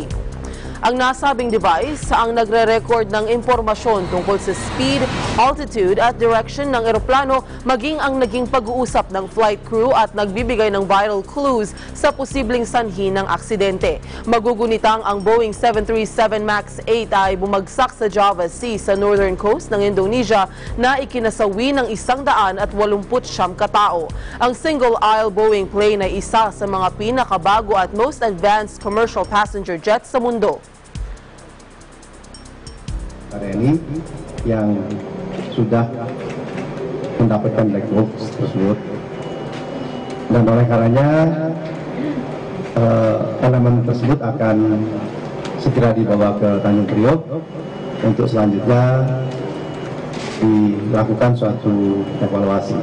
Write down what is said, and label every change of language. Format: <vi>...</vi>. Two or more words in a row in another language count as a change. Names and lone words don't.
<tl>Ang nasabing device ang nagre-record ng impormasyon tungkol sa speed, altitude at direction ng eroplano, maging ang naging pag-uusap ng</tl> <en>flight crew</en> <tl>at nagbibigay ng</tl> <en>vital clues</en> <tl>sa posibleng sanhi ng aksidente. Magugunitang ang Boeing 737 MAX 8 ay bumagsak sa Java Sea sa</tl> <en>northern coast</en> <tl>ng Indonesia na ikinasawi ng 189 katao. Ang</tl> <en>single-aisle Boeing plane</en> <tl>ay isa sa mga pinakabago at</tl> <en>most advanced commercial passenger jets</en> <tl>sa mundo.</tl> <id>Ini yang sudah mendapatkan black box tersebut, dan oleh karenanya elemen tersebut akan segera dibawa ke Tanjung Priok untuk selanjutnya dilakukan suatu evaluasi.</id>